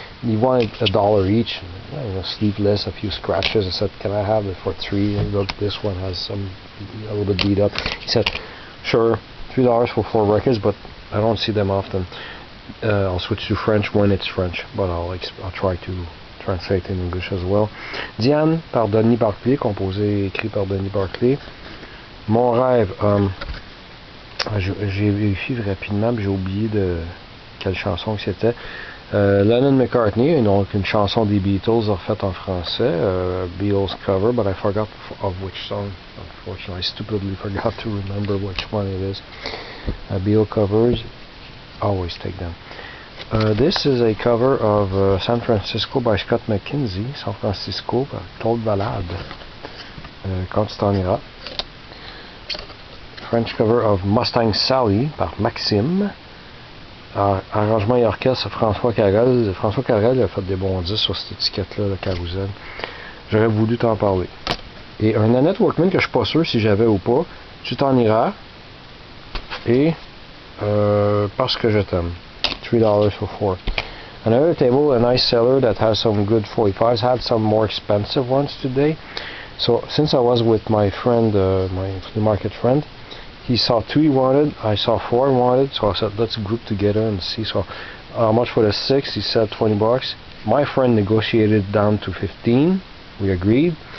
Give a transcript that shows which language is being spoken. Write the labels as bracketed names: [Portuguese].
[English] He wanted $1 each, sleeveless, a few scratches. I said, can I have it for 3? And look, this one has a little bit beat up. He said, sure, $3 for 4 records, but I don't see them often. I'll switch to French when it's French, but I'll try to translate in English as well. [French] Diane par Denis Barclay, composé écrit par Denis Barclay. Mon rêve, j'ai vérifié rapidement, j'ai oublié de quelle chanson que c'était. Lennon McCartney, donc une chanson des Beatles refaite en français, [English] Beatles cover, but I forgot of which song. Unfortunately, I stupidly forgot to remember which one it is. Beatles covers, always take them. This is a cover of San Francisco by Scott McKenzie, San Francisco par Claude Valade, Quand tu t'en iras. French cover of Mustang Sally par Maxime, [French] arrangement et orchestre [English] François Carrel. [French] François Carrel a fait des bons disques sur cette étiquette-là, le Carousel. J'aurais voulu t'en parler. Et un Annette Workman que je suis pas sûr si j'avais ou pas, Tu t'en iras, et Parce que je t'aime. [English] $3 for 4. Another table, a nice seller that has some good 45s, had some more expensive ones today. So since I was with my friend, my flea market friend, he saw 2 he wanted, I saw 4 he wanted, so I said let's group together and see. So how much for the 6? He said $20. My friend negotiated down to 15. We agreed.